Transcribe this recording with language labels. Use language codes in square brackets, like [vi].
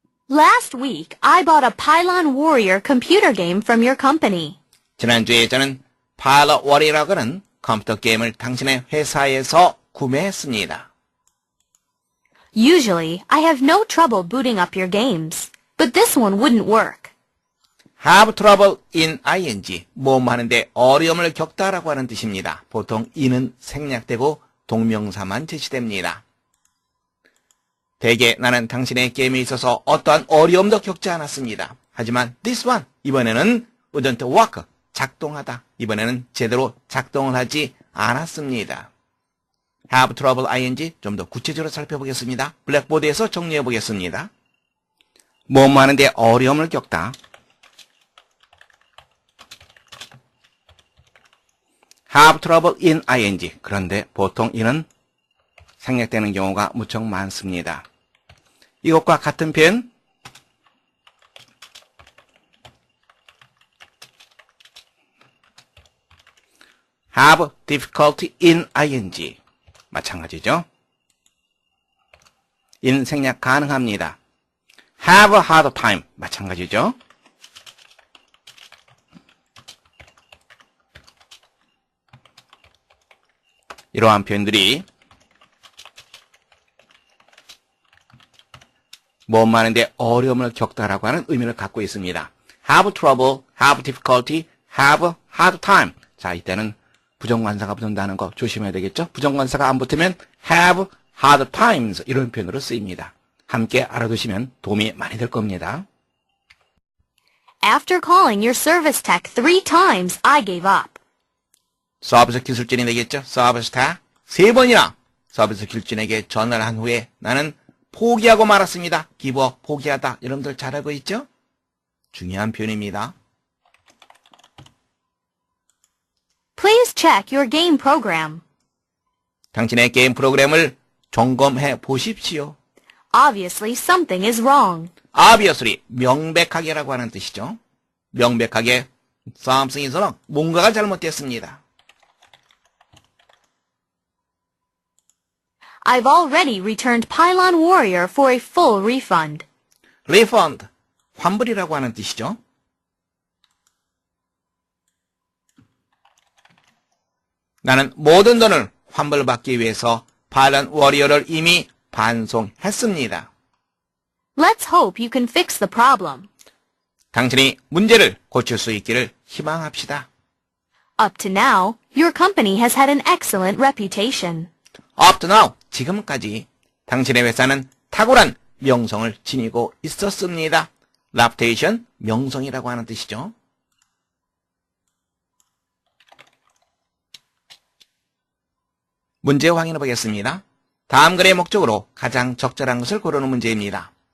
[en] Last week, I bought a Pylon Warrior computer game from your company. [ko] 지난주에 저는 파일럿 워리라고 하는 컴퓨터 게임을 당신의 회사에서 구매했습니다. [en] Usually, I have no trouble booting up your games, but this one wouldn't work. have trouble in ing, [ko] 뭐뭐 하는데 어려움을 겪다라고 하는 뜻입니다. 보통 in은 생략되고 동명사만 제시됩니다. 대개 나는 당신의 게임에 있어서 어떠한 어려움도 겪지 않았습니다. 하지만 [en] this one, [ko] 이번에는 [en] wouldn't work, 작동하다. [ko] 이번에는 제대로 작동을 하지 않았습니다. [en] have trouble ing, [ko] 좀 더 구체적으로 살펴보겠습니다. 블랙보드에서 정리해 보겠습니다. 뭐뭐 하는데 어려움을 겪다. [en] have trouble in ing. [ko] 그런데 보통 이는 생략되는 경우가 무척 많습니다. 이것과 같은 표현 [en] have difficulty in ing. [ko] 마찬가지죠. [en] in [ko] 생략 가능합니다. [en] have a hard time. [ko] 마찬가지죠. 이러한 표현들이 뭐 하는데 어려움을 겪다라고 하는 의미를 갖고 있습니다. [en] have trouble, have difficulty, have hard time. [ko] 자, 이때는 부정관사가 붙는다는 거 조심해야 되겠죠? 부정관사가 안 붙으면 [en] have hard times [ko] 이런 표현으로 쓰입니다. 함께 알아두시면 도움이 많이 될 겁니다. [en] After calling your service tech 3 times, I gave up. [ko] 서비스 기술진이 되겠죠? 서비스 다 3번이나 서비스 기술진에게 전화를 한 후에 나는 포기하고 말았습니다. [en] give up, 포기하다. [ko] 여러분들 잘 알고 있죠? 중요한 표현입니다. [en] Please check your game program. [ko] 당신의 게임 프로그램을 점검해 보십시오. [en] Obviously, something is wrong. [ko] Obviously, 명백하게라고 하는 뜻이죠. [en] 명백하게 something is wrong. [ko] 뭔가가 잘못됐습니다. [en] I've already returned Pylon Warrior for a full refund. [ko] refund, 환불이라고 하는 뜻이죠. 나는 모든 돈을 환불받기 위해서 파일럿 워리어를 이미 반송했습니다. [en] Let's hope you can fix the problem. [ko] 당신이 문제를 고칠 수 있기를 희망합시다. [en] Up to now, your company has had an excellent reputation. Up to now, [ko] 지금까지 당신의 회사는 탁월한 명성을 지니고 있었습니다. reputation, 명성이라고 하는 뜻이죠. 문제 확인해 보겠습니다. 다음 글의 목적으로 가장 적절한 것을 고르는 문제입니다.